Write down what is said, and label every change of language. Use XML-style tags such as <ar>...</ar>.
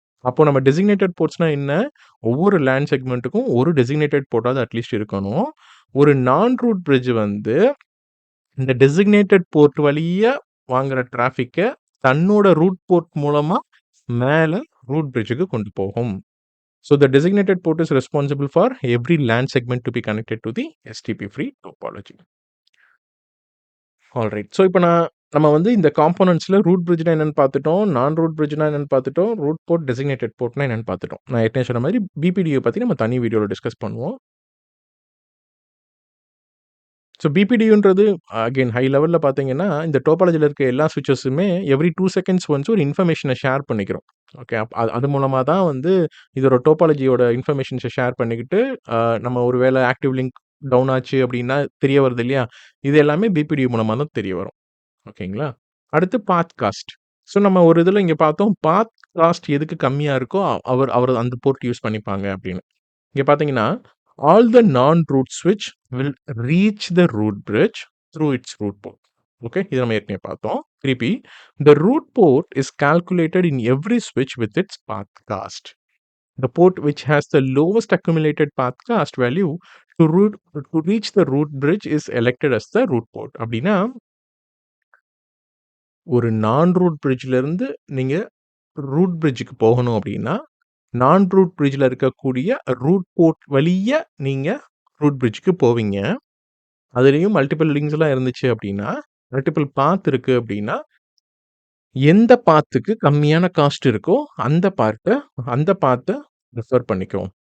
<ta>அப்போ நம்ம டெசிக்னேட்டட் போர்ட்ஸ்னா என்ன? ஒவ்வொரு லேண்ட் செக்மென்ட்டுக்கும் ஒரு டெசிக்னேட்டட் போர்ட்டாவது அட்லீஸ்ட் இருக்கணும். ஒரு நான் ரூட் பிரிட்ஜ் வந்து இந்த டெசிக்னேட்டட் போர்ட் வழியா வாங்குற டிராஃபிக்க தன்னோட ரூட் போர்ட் மூலமா மேல ரூட் பிரிட்ஜ்க்கு கொண்டு போகும்.</ta> <en>So the designated port is responsible for every LAN segment to be connected to the STP free topology. Alright.</en> <ta>So இப்போ நம்ம வந்து இந்த காம்போனன்ட்ஸ்ல ரூட் பிரிட்ஜ்னா என்னன்னு பார்த்துட்டோம். நான் ரூட் பிரிட்ஜ்னா என்னன்னு பார்த்துட்டோம். ரூட் போர்ட், டெசிக்னேட்டட் போர்ட்னா என்னன்னு பார்த்துட்டோம். நான் ஏற்கனவே சொன்ன மாரி பிபிடிய பத்தி நம்ம தனி வீடியோல டிஸ்கஸ் பண்ணுவோம். ஸோ பிபிடியுன்றது அகைன் ஹை லெவல்ல பார்த்தீங்கன்னா, இந்த டோபாலஜில இருக்க எல்லா ஸ்விட்சஸுமே எவ்ரி 2 செகண்ட்ஸ் ஒன்ஸ் ஒரு இன்ஃபர்மேஷன ஷேர் பண்ணிக்கிறோம். ஓகே. அது மூலமா தான் வந்து இதோட டோபாலஜியோட இன்ஃபர்மேஷன்ஸ ஷேர் பண்ணிக்கிட்டு, நம்ம ஒரு வேள ஆக்டிவ் லிங்க் டவுன் ஆச்சு அப்டின்னா தெரிய வருது இல்லையா? இது எல்லாமே பிபிடி மூலமா தான் தெரிய வரும். ஓகேங்களா? அடுத்து பாத் காஸ்ட். ஸோ நம்ம ஒரு இதுல இங்க பார்த்தோம். பாத் காஸ்ட் எதுக்கு கம்மியா இருக்கோ, அவர் அவர் அந்த போர்ட் யூஸ் பண்ணிப்பாங்க அப்டின்னு. இங்க பார்த்தீங்கன்னா,</ta> <en>All the non-root switch will reach the root bridge through its root port.</en> <ta>Okay, இது நம்ம ஏற்கனவே பார்த்தோம்.</ta> <en>திருப்பி the root port is calculated in every switch with its path cast. The port which has the lowest accumulated path cast value to reach the root bridge is elected as the root port.</en> <ta>அப்படின்னா ஒரு நான் root பிரிட்ஜ்ல இருந்து நீங்க root பிரிட்ஜுக்கு போகணும் அப்படின்னா நான் root பிரிட்ஜ்ல இருக்கக்கூடிய root port வழியா நீங்க ரூட் பிரிட்ஜுக்கு போவீங்க. அதுலயும் மல்டிபிள் லிங்க்ஸ்லாம் இருந்துச்சு அப்படின்னா, மல்டிபிள் பாத் இருக்கு அப்படின்னா, எந்த பாத்துக்கு கம்மியான காஸ்ட் இருக்கோ அந்த பாத்த ப்ரிஃபர் பண்ணிக்கும்.</ta>